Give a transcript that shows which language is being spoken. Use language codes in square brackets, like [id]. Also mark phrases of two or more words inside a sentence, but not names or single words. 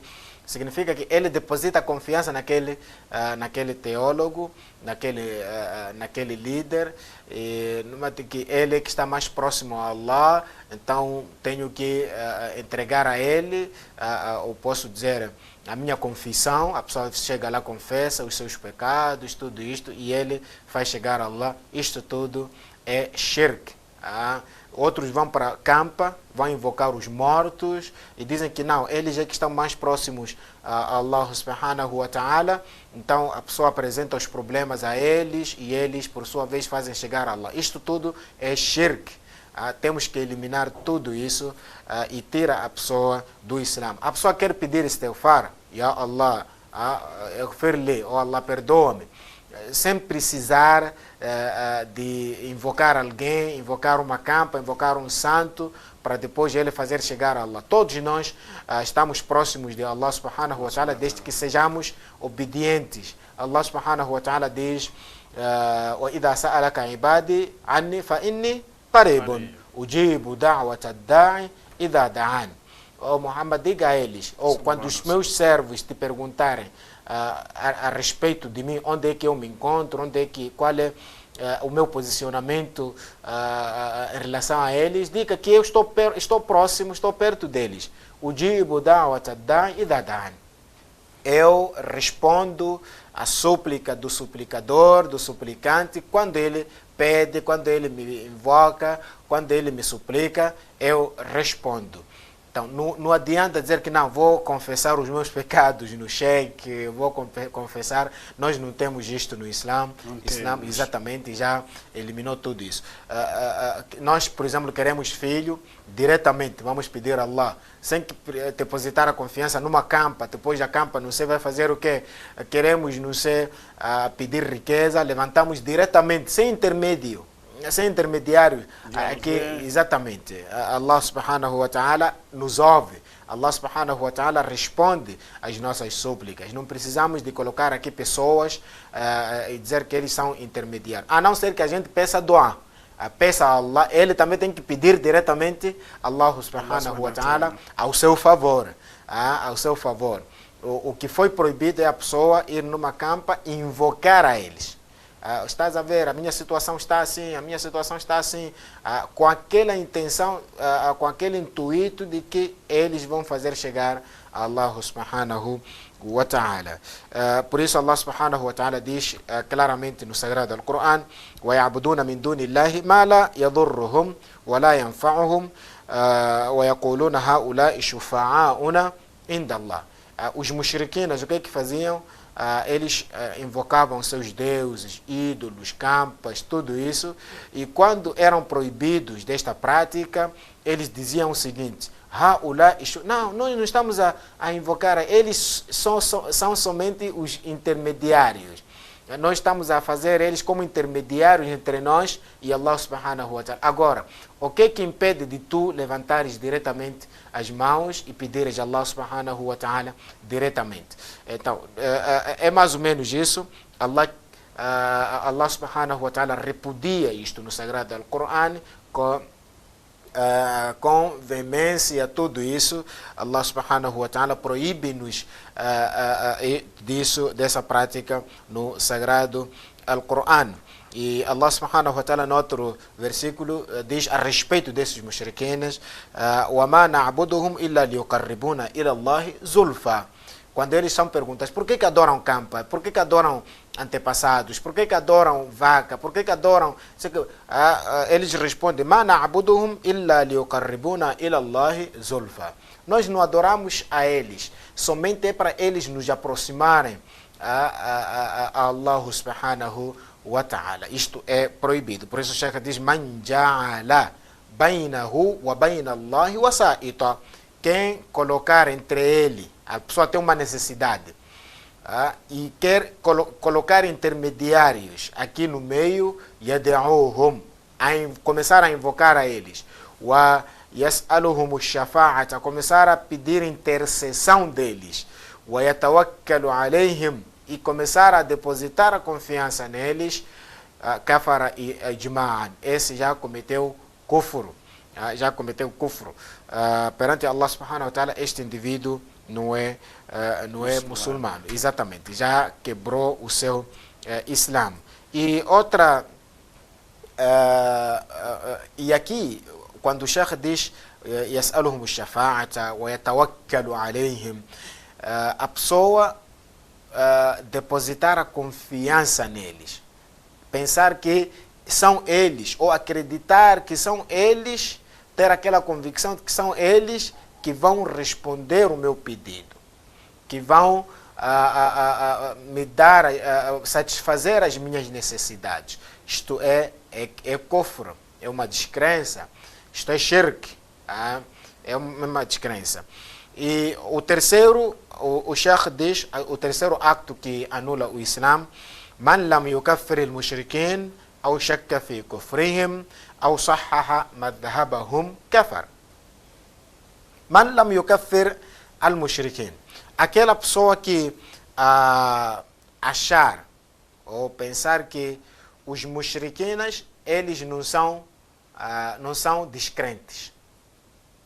[pt] Significa que ele deposita confiança naquele teólogo, naquele líder, e que ele é que está mais próximo a Allah, então tenho que entregar a ele, ou posso dizer, a minha confissão. A pessoa chega lá, confessa os seus pecados, tudo isto, e ele faz chegar a Allah. Isto tudo é shirk. Outros vão para a campa, vão invocar os mortos e dizem que não, eles é que estão mais próximos a [ar] الله سبحانه وتعالى. [pt] Então a pessoa apresenta os problemas a eles e eles por sua vez fazem chegar a Allah. Isto tudo é shirk. Temos que eliminar tudo isso e tirar a pessoa do Islã. A pessoa quer pedir [ar] استغفار يا الله اغفر لي, [pt] oh Allah, perdoa-me, sem precisar de invocar alguém, invocar uma campa, invocar um santo, para depois ele fazer chegar a Allah. Todos nós estamos próximos de [ar] الله سبحانه وتعالى, [pt] desde que sejamos obedientes. [ar] الله سبحانه وتعالى diz, وَإِذَا سَأَلَكَ عِبَادِي عَنِّي فَإِنِّي قَرِيبٌ أُجِيبُ دَعْوَةَ الدَّاعِ إِذَا دَعَانِ. [pt] Oh Muhammad, diga a eles, quando os meus servos te perguntarem a respeito de mim, onde é que eu me encontro, qual é o meu posicionamento em relação a eles, diga que eu estou próximo, estou perto deles. [ar] أجيب دعوة الداع إذا دعان. [pt] Eu respondo à súplica do suplicador, do suplicante, quando ele pede, quando ele me invoca, quando ele me suplica, eu respondo. Então, não adianta dizer que não, vou confessar os meus pecados no cheque, vou confessar. Nós não temos isto no Islã. O Islã exatamente já eliminou tudo isso. Nós, por exemplo, queremos filho diretamente, vamos pedir a Allah, sem depositar a confiança numa campa. Depois da campa, não sei, vai fazer o quê? Queremos, não sei, pedir riqueza, levantamos diretamente, sem intermédio. Sem intermediários, aqui, exatamente, [ar] الله سبحانه وتعالى [pt] nos ouve, [ar] الله سبحانه وتعالى [pt] responde às nossas súplicas. Não precisamos de colocar aqui pessoas e dizer que eles são intermediários, a não ser que a gente peça doar, peça a Allah, ele também tem que pedir diretamente a [ar] الله سبحانه وتعالى [pt] ao seu favor, ao seu favor. O que foi proibido é a pessoa ir numa campa e invocar a eles. Estás a ver, a minha situação está assim, a minha situação está assim, com aquela intenção, com aquele intuito de que eles vão fazer chegar a [ar] الله سبحانه وتعالى. [pt] Por isso [ar] الله سبحانه وتعالى [pt] diz claramente no Sagrado Al-Quran: [ar] وَيَعْبُدُونَ مِنْ دُونِ اللَّهِ مَا لَا يَضُرُّهُمْ وَلَا يَنْفَعُهُمْ وَيَقُولُونَ هَؤُلَاءِ شُفَعَاؤُنَا عِنْدَ اللَّهِ. [pt] Os mushrikinas, o que é que faziam? Eles invocavam seus deuses, ídolos, campas, tudo isso, e quando eram proibidos desta prática, eles diziam o seguinte: não, nós não estamos a invocar, eles são somente os intermediários. Nós estamos a fazer eles como intermediários entre nós e [ar] الله سبحانه وتعالى. [pt] Agora, o que é que impede de tu levantares diretamente as mãos e pedires a [ar] الله سبحانه وتعالى [pt] diretamente? Então, é mais ou menos isso. [ar] الله سبحانه وتعالى [pt] repudia isto no Sagrado Al-Quran com veemência, tudo isso. [ar] الله سبحانه وتعالى [pt] proíbe-nos dessa prática no Sagrado Al-Quran. E [ar] الله سبحانه وتعالى, [pt] no outro versículo, diz a respeito desses mushriquines: [ar] وَمَا نَعْبُدُهُمْ إِلَّا لِيُقَرِّبُونَ إِلَى اللَّهِ زُلْفًا. [pt] Quando eles são perguntados por que adoram campa, por que adoram antepassados, por que adoram vaca, por que adoram... Eles respondem: [ar] مَا نَعْبُدُهُمْ إِلَّا لِيُقَرِّبُونَ إِلَى اللَّهِ زُلْفًا. [pt] Nós não adoramos a eles, somente é para eles nos aproximarem a [ar] الله سبحانه وتعالى. [pt] Isto é proibido. Por isso o Sheikh diz: [ar] مَنْ جَعَلَ بَيْنَهُ وَبَيْنَ اللَّهِ وَسَائِطًا. [pt] Quem colocar entre ele, a pessoa tem uma necessidade, e quer colocar intermediários aqui no meio, يَدْعُوهُمْ, começar a invocar a eles, [ar] وَيَسْأَلُهُمُ الشَّفَاعَةَ, [pt] a começar a pedir intercessão deles, [ar] وَيَتَوَكَّلُ عَلَيْهِمْ, [pt] e começar a depositar a confiança neles, [ar] كفر إجماعا, [pt] esse já cometeu kufr, perante [ar] الله سبحانه وتعالى. [pt] Este indivíduo não é muçulmano, exatamente, já quebrou o seu Islã. E outra, e aqui quando o Sheikh diz [ar] يسألهم الشفاعة ويتوكل عليهم, [pt] a pessoa depositar a confiança neles, pensar que são eles, ou acreditar que são eles, ter aquela convicção de que são eles que vão responder o meu pedido, que vão me dar, satisfazer as minhas necessidades. Isto é kufr, é uma descrença, isto é shirk, é uma descrença. E o terceiro, o Sheikh diz, o terceiro acto que anula o Islã: [ar] من لم يكفر المشركين أو شك في كفرهم أو صحح مذهبهم كفر. من لم يكفر المشركين, [pt] aquela pessoa que achar ou pensar que os mushrikinas, eles não são descrentes.